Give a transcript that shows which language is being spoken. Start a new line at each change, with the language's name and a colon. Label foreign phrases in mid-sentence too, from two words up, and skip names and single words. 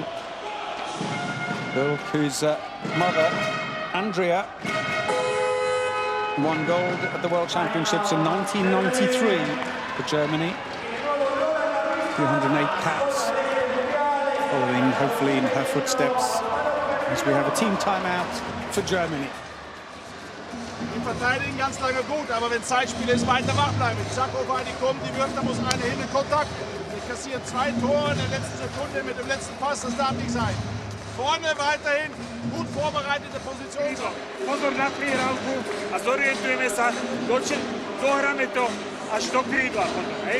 English: Bulk, whose mother, Andrea, won gold at the World Championships in 1993 for Germany. 208 caps, following hopefully in her footsteps, as we have a team timeout for Germany.
German: Die verteidigen ganz lange gut, aber wenn Zeitspiel ist, weiter wach bleiben. Zakova, die kommt, die wirft, da muss eine hin in Kontakt. Die kassieren 2 Tore in der letzten Sekunde mit dem letzten Pass, das darf nicht sein. Vorne weiterhin gut vorbereitete Position.
Slovak: Pozor na prihrávku a zorientujeme sa, dohráme to až do krídla potom, hej?